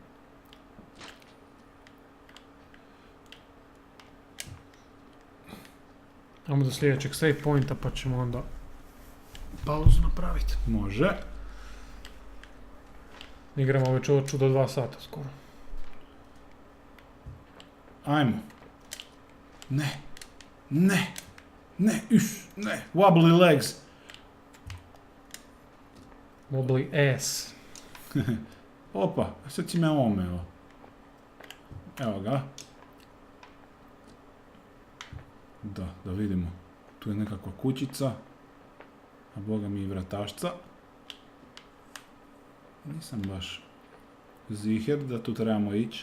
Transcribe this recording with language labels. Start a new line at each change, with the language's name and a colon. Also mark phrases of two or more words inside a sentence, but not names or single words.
Bosnian: Ajmo do sljedećeg
English: save pointa
Bosnian: pa ćemo onda pauzu napraviti. Može. Igramo već ovo do 2 sata skoro. Ajmo. Ne. Ne. Ne. Ne.
English: Wobbly legs. Wobbly ass.
Bosnian: Opa, sad si me omeo. Evo ga. Da vidimo. Tu je nekakva kućica. A boga mi i vratašca. Nisam baš ziher da tu trebamo ići.